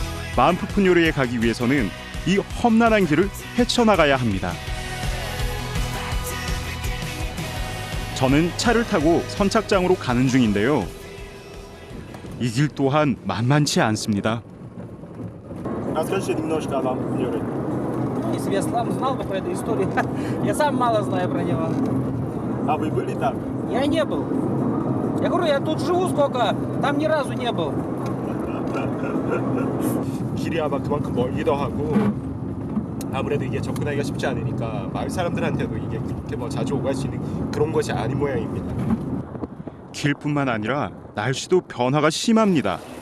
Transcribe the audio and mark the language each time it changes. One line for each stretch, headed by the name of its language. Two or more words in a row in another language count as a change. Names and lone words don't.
Korean: 만푸푼요르에 가기 위해서는 이 험난한 길을 헤쳐나가야 합니다. 저는 차를 타고 선착장으로 가는 중인데요. 이 길 또한 만만치 않습니다.
Russian: Расскажите немножко о Мампупуньоре. Если бы я сам знал бы про эту историю, я сам мало знаю про него. А вы были там? Я не был. Я говорю, я тут живу сколько, там ни разу не был.
Korean: 길이 아마 그만큼 멀기도 하고 아무래도 이게 접근하기가 쉽지 않으니까 마을 사람들한테도 이게 그렇게 뭐 자주 오갈 수 있는 그런 것이 아닌 모양입니다. 길뿐만 아니라 날씨도 변화가 심합니다.